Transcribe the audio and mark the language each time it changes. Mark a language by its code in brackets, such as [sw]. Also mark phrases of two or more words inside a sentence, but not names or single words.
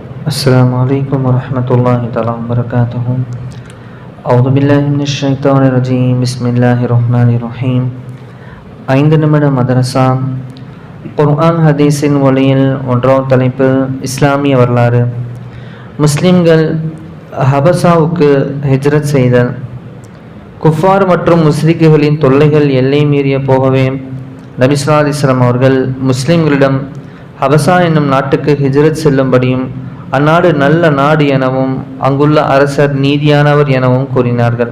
[ar] السلام عليكم ورحمة الله تعالى وبركاته. أعوذ بالله من الشيطان الرجيم. بسم الله الرحمن الرحيم. [ta] 5 நிமிட மதரசா குர்ஆன் ஹதீஸின் ஒளியில் ஒன்றாம் தலைப்பு இஸ்லாமிய வரலாறு. முஸ்லிம்கள் ஹபசாவுக்கு ஹிஜ்ரத் செய்தல். குஃபார் மற்றும் முஸ்லிக்குகளின் தொல்லைகள் எல்லை மீறிய போகவே நபி [ar] صلى الله عليه وسلم [ta] அவர்கள் முஸ்லிம்களிடம் ஹபசா என்னும் நாட்டுக்கு ஹிஜ்ரத் செல்லும்படியும் அந்நாடு நல்ல நாடு எனவும் அங்குள்ள அரசர் நீதியானவர் எனவும் கூறினார்கள்.